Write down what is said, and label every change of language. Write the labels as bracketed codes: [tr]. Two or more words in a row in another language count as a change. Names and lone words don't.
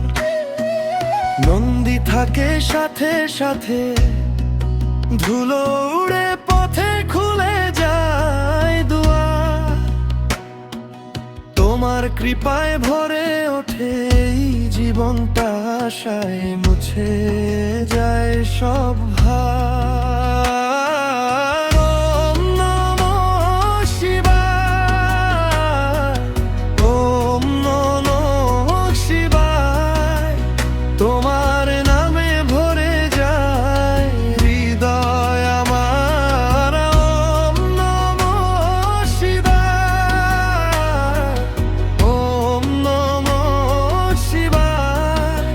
[bn] নন্দী থাকে সাথে সাথে, ধুলো উড়ে পথে খুলে যায় দুয়ার। তোমার কৃপায় ভরে ওঠে এই জীবনটা, আশায় মুছে যায় সব ভার। [sa] ওম নমঃ শিবায়। ওম নমঃ শিবায়। [bn] তোমার নামে ভরে যায় হৃদয় আমার। [sa] ওম নমঃ শিবায়। ওম নমঃ শিবায়।